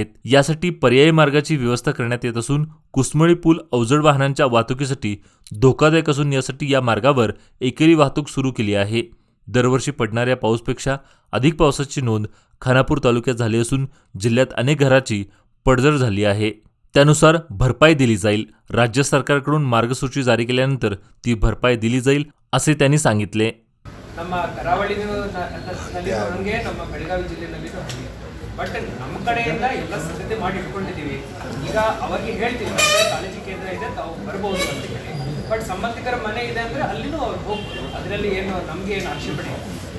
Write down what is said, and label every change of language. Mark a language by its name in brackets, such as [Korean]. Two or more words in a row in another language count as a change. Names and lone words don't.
[Marathi] यासाठी पर्यायी मार्गाची व्यवस्था करण्यात येत असून कुसमळी पूल अवजड वाहनांच्या वाहतुकीसाठी धोकादायक असून यासाठी या मार्गावर एकेरी वाहतूक सुरू केली आहे. दरवर्षी पडणाऱ्या पाऊसपेक्षा अधिक पावसाची नोंद खानापूर तालुक्यात झाली असून जिल्ह्यात अनेक घराची पडझड झाली आहे. त्यानुसार भरपाई दिली जाईल. राज्य सरकारकडून मार्गसूची जारी केल्यानंतर ती भरपाई दिली जाईल, असे त्यांनी सांगितले. [Kannada] ನಮ್ಮ ಕರಾವಳಿನಲ್ಲಿ ಹಂಗೆ ನಮ್ಮ ಬೆಳಗಾವಿ ಜಿಲ್ಲೆನಲ್ಲಿ ಹಂಗೆ ಬಟ್ ನಮ್ಮ ಕಡೆಯಿಂದ ಎಲ್ಲ ಸಿದ್ಧತೆ ಮಾಡಿ ಇಟ್ಕೊಂಡಿದ್ದೀವಿ. ಈಗ ಅವರಿಗೆ ಹೇಳ್ತೀವಿ ಮತ್ತೆ ಕಾಳಜಿ ಕೇಂದ್ರ ಇದೆ ತಾವು ಬರ್ಬೋದು ಅಂತ ಹೇಳಿ. ಬಟ್ ಸಂಬಂಧಿಕರ ಮನೆ ಇದೆ ಅಂದರೆ ಅಲ್ಲಿನೂ ಅವ್ರು ಹೋಗ್ಬೋದು. ಅದರಲ್ಲಿ ಏನು ನಮಗೆ ಏನು ಆಕ್ಷೇಪಣೆ ಇಲ್ಲ.